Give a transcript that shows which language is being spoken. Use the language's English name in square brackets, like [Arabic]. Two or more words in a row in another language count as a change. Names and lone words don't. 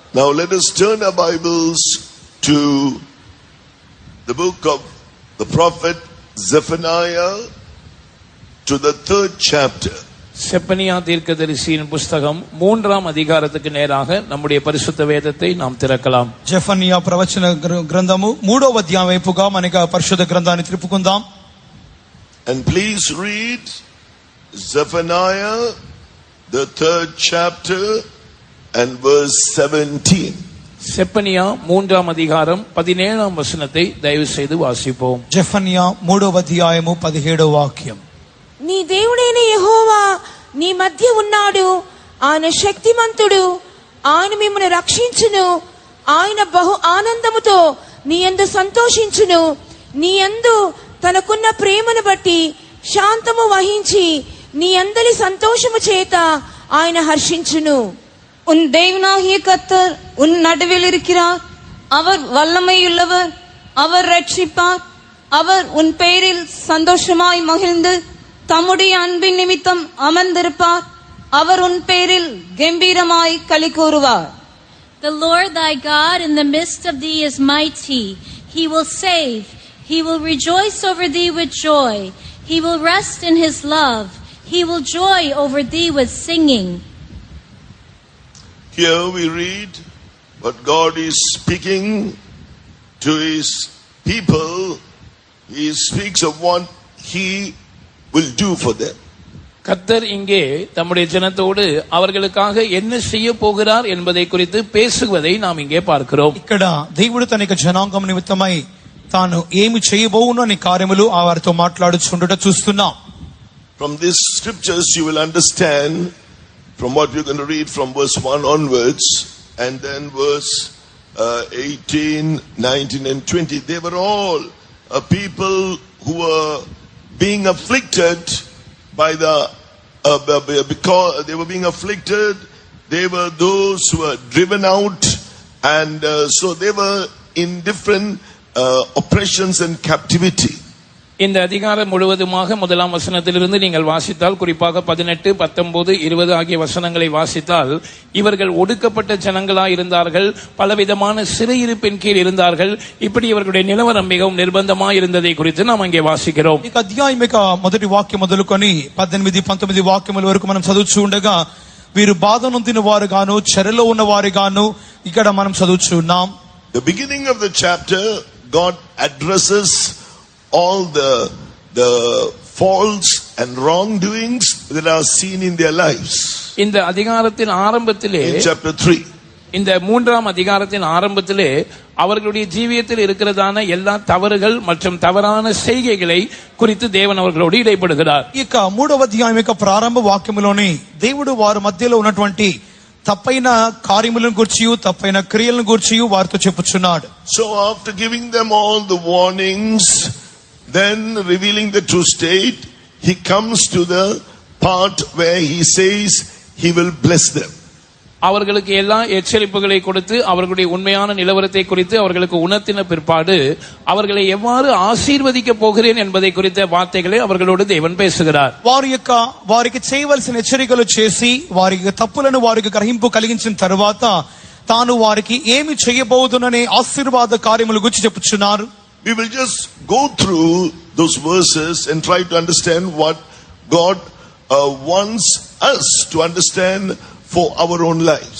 [English] Now let us turn our Bibles to the book of the prophet Zephaniah, to the 3rd chapter. [Tamil] செப்பனியா தீர்க்கதரிசியின் புஸ்தகம் 3ஆம் அதிகாரத்துக்கு நேராக நம்முடைய பரிசுத்த வேதத்தை நாம் திறக்கலாம். [Telugu] జెఫన్యా ప్రవచన గ్రంథము 3వ అధ్యాయం వైపుగా మనకి పరిశుద్ధ గ్రంథాన్ని తిప్పుకుందాం. [English] And please read Zephaniah, the 3rd chapter and verse 17. [Tamil] செப்பனியா 3ஆம் அதிகாரம் 17ஆம் வசனத்தை தயவு செய்து வாசிப்போம். [Telugu] జెఫన్యా 3వ అధ్యాయము 17వ వాక్యం. నీ దేవుడైన యెహోవా నీ మధ్య ఉన్నాడు, ఆయన శక్తిమంతుడు, ఆయన మిమ్మల్ని రక్షించును, ఆయన బహు ఆనందముతో నీ యందు సంతోషించును, నీ యందు తనకున్న ప్రేమను బట్టి శాంతము వహించి నీ అందలి సంతోషము చేత ఆయన హర్షించును. [Tamil] உன் தேவனாகிய கர்த்தர் உன் நடுவில் இருக்கிறார், அவர் வல்லமையுள்ளவர், அவர் ரட்சிப்பார், அவர் உன் பெயரில் சந்தோஷமாய் மகிழ்ந்து தம்முடைய அன்பின் நிமித்தம் அமர்ந்திருப்பார், அவர் உன் பேரில் கம்பீரமாய் களி கூறுவார். [English] The Lord thy God in the midst of thee is mighty. He will save. He will rejoice over thee with joy. He will rest in his love. He will joy over thee with singing. Here we read what God is speaking to his people. He speaks of what he will do for them. [Tamil] கர்த்தர் இங்கே தம்முடைய ஜனத்தோடு அவர்களுக்காக என்ன செய்ய போகிறார் என்பதை குறித்து பேசுவதை நாம் இங்கே பார்க்கிறோம். [Telugu] ఇక్కడ దేవుడు తన యొక్క జనాంగం నిమిత్తమై తాను ఏమి చేయబోవునో అనే కార్యములు వారితో మాట్లాడుచుండుట చూస్తున్నాం. [English] From these scriptures you will understand from what we're going to read from verse 1 onwards and then verse 18, 19 and 20. They were all people who were being afflicted by the because they were being afflicted. They were those who were driven out, and so they were in different oppressions and captivity. [Tamil] இந்த அதிகாரம் முழுவதுமாக முதலாம் வசனத்திலிருந்து நீங்கள் வாசித்தால், குறிப்பாக 18, 19, 20 ஆகிய வசனங்களை வாசித்தால், இவர்கள் ஒடுக்கப்பட்ட ஜனங்களாய் இருந்தார்கள், பலவிதமான சிறையிருப்பின் கீழ் இருந்தார்கள். இப்படி இவர்களுடைய நிலவரம் மிகவும் நிர்பந்தமாய் இருந்ததை குறித்து நாம் அங்கே வாசிக்கிறோம். [Telugu] ఈ అధ్యాయం యొక్క మొదటి వాక్యం మొదలుకొని 18, 19 వాక్యముల వరకు మనం చదువుచూ ఉండగా వీరు బాధ నొందిన వారు గాను చెరలో ఉన్న వారు గాను ఇక్కడ మనం చదువుచూ ఉన్నాం. [English] The beginning of the chapter, God addresses all the faults and wrongdoings that are seen in their lives. [Tamil] இந்த அதிகாரத்தின் ஆரம்பத்திலே, [English] in chapter 3, [Tamil] இந்த 3ஆம் அதிகாரத்தின் ஆரம்பத்திலே அவர்களுடைய ஜீவியத்தில் இருக்கிறதான எல்லா தவறுகள் மற்றும் தவறான செய்கைகளை குறித்து தேவன் அவர்களோடு இடைப்படுகிறார். [Telugu] ఇక 3వ అధ్యాయం యొక్క ప్రారంభ వాక్యములోని దేవుడు వారి మధ్యలో ఉన్నటువంటి తప్పైన కార్యములను గురించి, తప్పైన క్రియలను గురించి వారితో చెప్పుచున్నాడు. [English] So after giving them all the warnings, then revealing the true state, he comes to the part where he says he will bless them. [Tamil] அவர்களுக்கு எல்லா எச்சரிப்புகளை கொடுத்து அவர்களுடைய உண்மையான நிலவரத்தை குறித்து அவர்களுக்கு உணர்த்தின பிற்பாடு அவர்களை எவ்வாறு ஆசீர்வதிக்க போகிறேன் என்பதை குறித்த வார்த்தைகளை அவர்களோடு தேவன் பேசுகிறார். [Telugu] వారికి చేయవలసిన హెచ్చరికలు చేసి వారికి తప్పులను వారికి గ్రహింపు కలిగించిన తరువాత తాను వారికి ఏమి చేయబోదుననే ఆశీర్వాద కార్యముల గురించి చెప్పుచున్నారు. [English] We will just go through those verses and try to understand what God wants us to understand for our own lives.